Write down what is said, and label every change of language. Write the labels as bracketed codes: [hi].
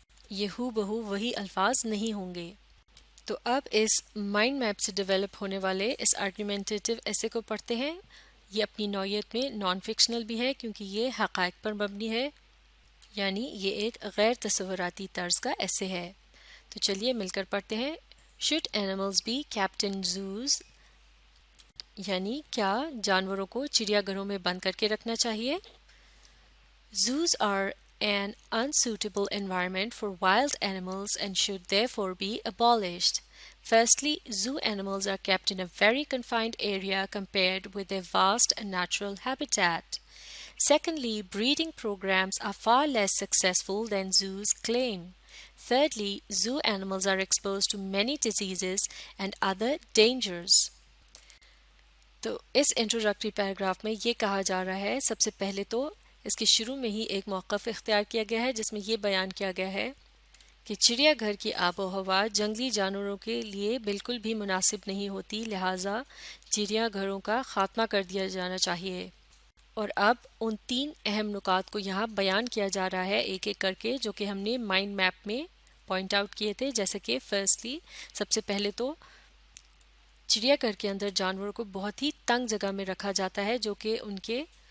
[ur] یہ ہو بہو وہی الفاظ نہیں ہوں گے۔ تو اب اس مائنڈ میپ سے ڈیولپ ہونے والے اس آرگومنٹیٹیو ایسے کو پڑھتے ہیں۔ یہ اپنی نوعیت میں نان فکشنل بھی ہے کیونکہ یہ حقائق پر مبنی ہے، یعنی یہ ایک غیر تصوراتی طرز کا ایسے ہے۔ تو چلیے مل کر پڑھتے ہیں۔ [en] Should animals be kept in zoos؟ [ur] یعنی کیا جانوروں کو چڑیا گھروں میں بند کر کے رکھنا چاہیے؟ [en] Zoos are an unsuitable environment for wild animals and should therefore be abolished. Firstly, zoo animals are kept in a very confined area compared with their vast natural habitat. Secondly, breeding programs are far less successful than zoos claim. Thirdly, zoo animals are exposed to many diseases and other dangers. [ur] تو اس introductory paragraph میں یہ کہا جا رہا ہے، سب سے پہلے تو اس کے شروع میں ہی ایک موقف اختیار کیا گیا ہے جس میں یہ بیان کیا گیا ہے کہ چڑیا گھر کی آب و ہوا جنگلی جانوروں کے لیے بالکل بھی مناسب نہیں ہوتی، لہٰذا چڑیا گھروں کا خاتمہ کر دیا جانا چاہیے۔ اور اب ان 3 اہم نکات کو یہاں بیان کیا جا رہا ہے ایک ایک کر کے، جو کہ ہم نے مائنڈ میپ میں پوائنٹ آؤٹ کیے تھے، جیسے کہ فرسٹلی سب سے پہلے تو چڑیا گھر کے اندر جانوروں کو بہت ہی تنگ جگہ میں رکھا جاتا ہے جو کہ ان کے